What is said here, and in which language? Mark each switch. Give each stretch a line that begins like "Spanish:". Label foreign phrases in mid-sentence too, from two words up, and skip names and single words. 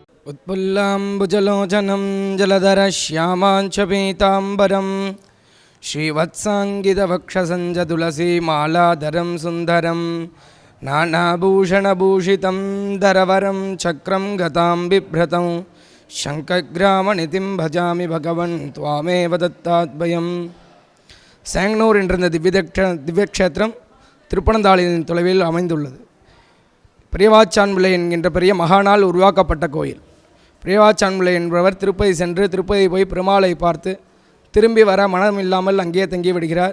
Sanskrit: उत्पुल्लाम्बुजलोचनं जलधरश्यामाञ्चपीताम्बरं श्रीवत्साङ्गितवक्षसञ्जतुलसीमालाधरं सुन्दरं नानाभूषणभूषितं धरवरं चक्रं गतां बिभ्रतं शङ्खग्रामनितिं भजामि भगवन् त्वामेव दत्ताद्वयं.
Tamil: சேங்கனூர் என்ற இந்த திவ்யக்ஷேத்திரம் திருப்பனந்தாளின் தொலைவில் அமைந்துள்ளது. பிரியவாச்சான்பிள்ளை என்கின்ற பெரிய மகானால் உருவாக்கப்பட்ட கோயில். பிரியவாச்சான்பிள்ளை என்பவர் திருப்பதி சென்று திருப்பதி போய் பெருமாளை பார்த்து திரும்பி வர மனம் இல்லாமல் அங்கேயே தங்கி விடுகிறார்.